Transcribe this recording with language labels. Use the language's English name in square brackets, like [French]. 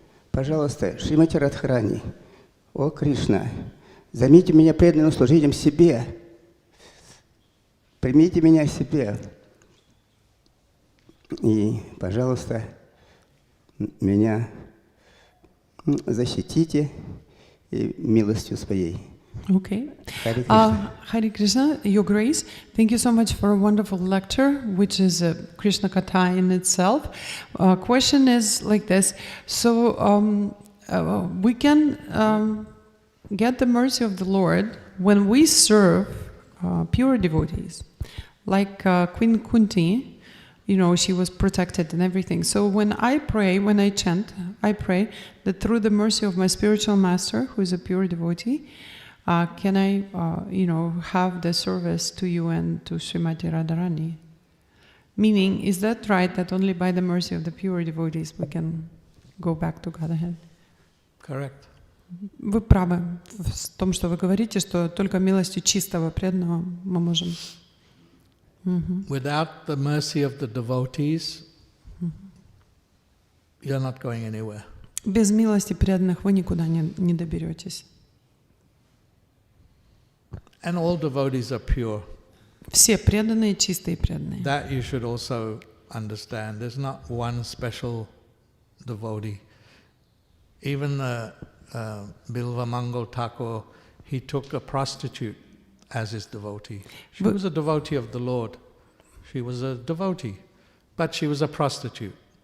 [Russian] Пожалуйста, Шримати Радхарани, о Кришна, займите меня преданным служителем себе. Примите меня к себе. И, пожалуйста, меня защитите и милостью своей. [English] Okay. Hare Krishna. Hare Krishna, Your Grace, thank you so much for a wonderful lecture, which is a Krishna Katha in itself. Question is like this: so we can get the mercy of the Lord when we serve pure devotees, like Queen Kunti. You know, she was protected and everything. So when I pray, when I chant, I pray that through the mercy of my spiritual master, who is a pure devotee, can I, have the service to you and to Srimati Radharani? Meaning, is that right, that only by the mercy of the pure devotees we can go back to Godhead? Correct. [Russian] Вы правы в том, что вы говорите, что только милостью чистого преданного мы можем. [English] Without the mercy of the devotees, you're not going anywhere. [Russian] Без милости преданных вы никуда не доберетесь. [English] And all devotees are pure. [Russian] Все преданные, чистые преданные. [English] That you should also understand. There's not one special devotee. Even Bilva Mangal Thakur, he took a prostitute as his devotee. She was a devotee of the Lord. She was a devotee, but she was a prostitute.